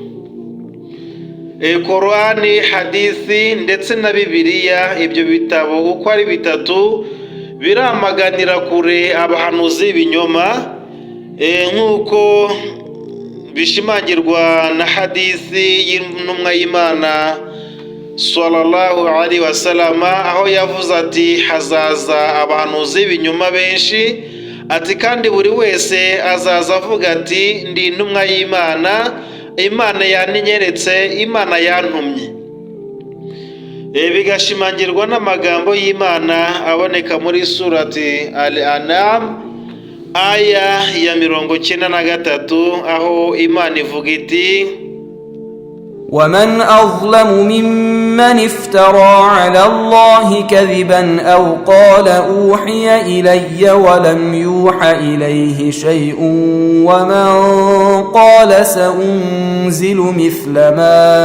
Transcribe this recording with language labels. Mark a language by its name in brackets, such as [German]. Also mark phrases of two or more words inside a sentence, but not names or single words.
[Kinyarwanda] Korani, hadithi ndetse na Bibiliya, ibyo bitabo uko ari bitatu biramaganira kure abahanuzi b'ibinyoma, nk'uko bishimangirwa na hadithi y'intumwa y'Imana [Arabic] صلى الله عليه وسلم, [Kinyarwanda] aho yavuze ati hazaza abahanuzi b'ibinyoma benshi, ati kandi buri wese azaza avuga ati ndi intumwa y'Imana, Imana yaninyeretse, Imana yantumye. Bigashimangirwa n'amagambo y'Imana aboneka muri surati Al-An'am aya ya 93, aho Imana ivuga iti [Arabic] ومن أظلم ممن افترى على الله كذبا أو قال أوحي إلي ولم يوح إليه شيء ومن قال سأنزل مثل ما